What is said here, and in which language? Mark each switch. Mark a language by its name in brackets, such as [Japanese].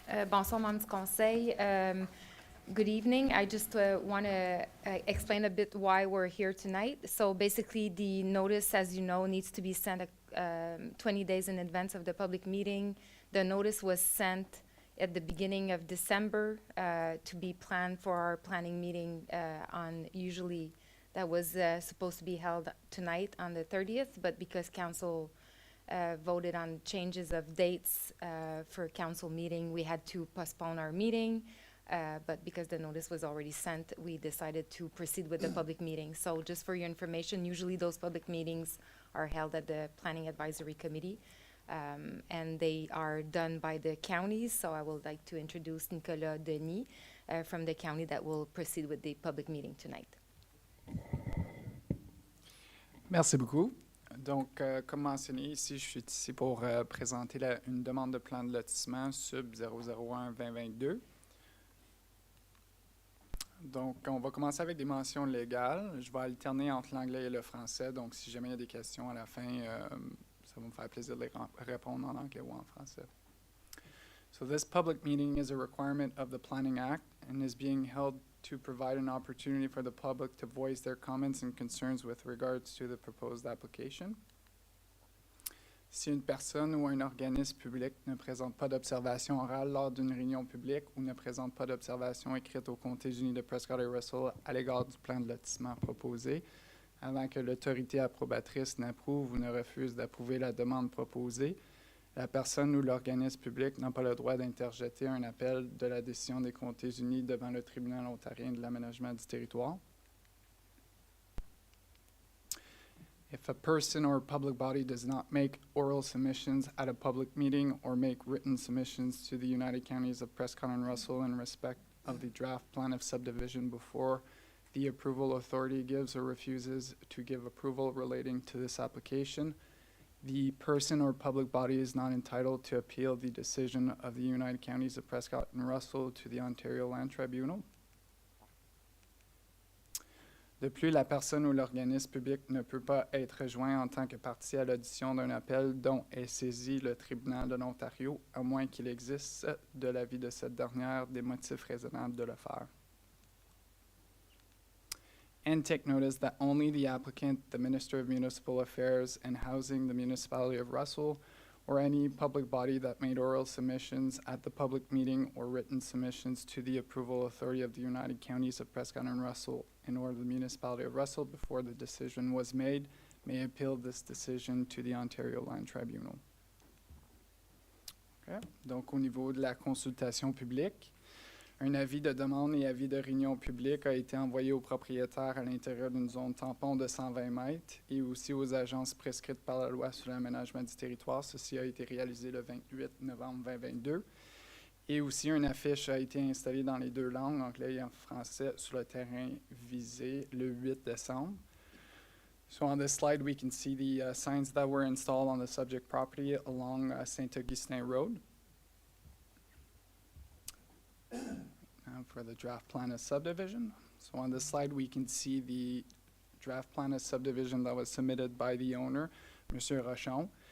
[French] Bonsoir, membres du conseil. [English] Good evening. I just want to explain a bit why we're here tonight. So basically, the notice, as you know, needs to be sent 20 days in advance of the public meeting. The notice was sent at the beginning of December to be planned for our planning meeting usually that was supposed to be held tonight on the 30th, but because council voted on changes of dates for council meeting, we had to postpone our meeting. But because the notice was already sent, we decided to proceed with the public meeting. So just for your information, usually those public meetings are held at the Planning Advisory Committee, and they are done by the counties. So I would like to introduce Nicolas Denis from the county that will proceed with the public meeting tonight. [French] Merci beaucoup. Donc, comme mentionné ici, je suis ici pour présenter une demande de plan de lotissement sub 001-2022. Donc, on va commencer avec des mentions légales. Je vais alterner entre l'anglais et le français. Donc, si jamais il y a des questions à la fin, ça va me faire plaisir de les répondre en anglais ou en français. [English] So this public meeting is a requirement of the Planning Act and is being held to provide an opportunity for the public to voice their comments and concerns with regards to the proposed application. [French] Si une personne ou un organisme public ne présente pas d'observation orale lors d'une réunion publique ou ne présente pas d'observation écrite aux comtés unis de Prescott et Russell à l'égard du plan de lotissement proposé, avant que l'autorité approbatrice n'approuve ou ne refuse d'approuver la demande proposée, la personne ou l'organisme public n'a pas le droit d'interjeter un appel de la décision des comtés unis devant le tribunal ontarien de l'aménagement du territoire. [English] If a person or public body does not make oral submissions at a public meeting or make written submissions to the United Counties of Prescott and Russell in respect of the draft plan of subdivision before the approval authority gives or refuses to give approval relating to this application, the person or public body is not entitled to appeal the decision of the United Counties of Prescott and Russell to the Ontario Land Tribunal. [French] De plus, la personne ou l'organisme public ne peut pas être joint en tant que partie à l'audition d'un appel dont est saisi le tribunal de l'Ontario, à moins qu'il existe, de l'avis de cette dernière, des motifs raisonnables de le faire. [English] And take notice that only the applicant, the Minister of Municipal Affairs and Housing, the Municipality of Russell, or any public body that made oral submissions at the public meeting or written submissions to the approval authority of the United Counties of Prescott and Russell and or the Municipality of Russell before the decision was made may appeal this decision to the Ontario Land Tribunal. Okay. [French] Donc, au niveau de la consultation publique, un avis de demande et avis de réunion publique a été envoyé aux propriétaires à l'intérieur d'une zone tampon de 120 mètres et aussi aux agences prescrites par la loi sur l'aménagement du territoire. Ceci a été réalisé le 28 novembre 2022. Et aussi, une affiche a été installée dans les deux langues, anglais et en français, sur le terrain visé le 8 décembre. [English] So on this slide, we can see the signs that were installed on the subject property along St. Augustin Road. For the draft plan of subdivision. So on this slide, we can see the draft plan of subdivision that was submitted by the owner, Monsieur Rochon.